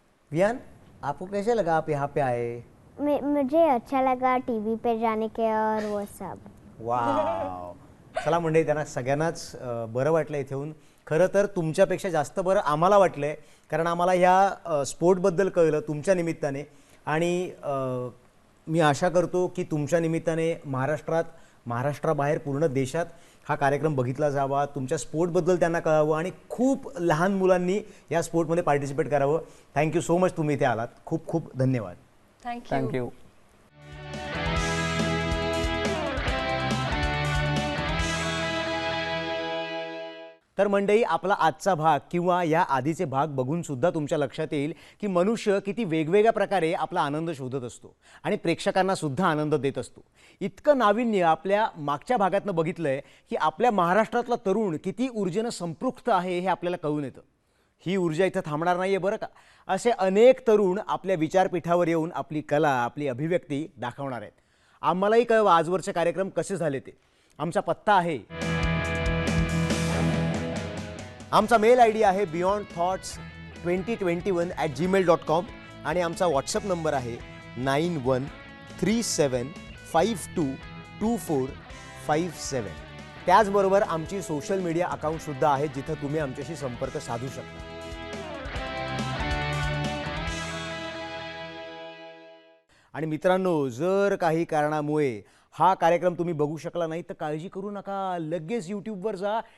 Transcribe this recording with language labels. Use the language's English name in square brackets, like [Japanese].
[Hindi] वियान, आपको कैसे लगा आप यहाँ पे आए? मुझे अच्छा लगा टीवी पे जाने के और वो सब. वाव. [Marathi] चला मंडळी, त्यांना सगळ्यांनाच बरं वाटलं इथे येऊन. खरं तर तुमच्यापेक्षा जास्त बरं आम्हाला वाटलं आहे, कारण आम्हाला ह्या स्पोर्टबद्दल कळलं तुमच्या निमित्ताने आणि मी आशा करतो की तुमच्या निमित्ताने महाराष्ट्राबाहेर पूर्ण देशात हा कार्यक्रम बघितला जावा, तुमच्या स्पोर्टबद्दल त्यांना कळावं आणि खूप लहान मुलांनी या स्पोर्टमध्ये पार्टिसिपेट करावं. [English] thank you so much, [Marathi] तुम्ही इथे आलात. खूप खूप धन्यवाद. [English] Thank you. [Marathi] तर मंडळी, आपला आजचा भाग किंवा या आधीचे भाग बघून सुद्धा तुमच्या लक्षात येईल की मनुष्य किती वेगवेगळ्या प्रकारे आपला आनंद शोधत असतो आणि प्रेक्षकांना सुद्धा आनंद देत असतो. इतकं नाविन्य आपल्या मागच्या भागातनं बघितलंय की आपल्या महाराष्ट्रातला तरुण किती ऊर्जेनं संपृक्त आहे हे आपल्याला कळून येतं. ही ऊर्जा इथं थांबणार नाहीये बरं का. असे अनेक तरुण आपल्या विचारपीठावर येऊन आपली कला, आपली अभिव्यक्ती दाखवणार आहेत. आम्हालाही कळवा आजवरचे कार्यक्रम कसे झाले ते. आमचा पत्ता आहे, आमचा मेल ID आहे beyondthoughts2021@gmail.com आणि आमचा व्हॉट्सअप नंबर आहे 9137522457. त्याचबरोबर आमची सोशल मीडिया अकाउंटसुद्धा आहे जिथं तुम्ही आमच्याशी संपर्क साधू शकता. आणि मित्रांनो, जर काही कारणामुळे हा कार्यक्रम तुम्ही बघू शकला नाही तर काळजी करू नका, लगेच यूट्यूबवर जा.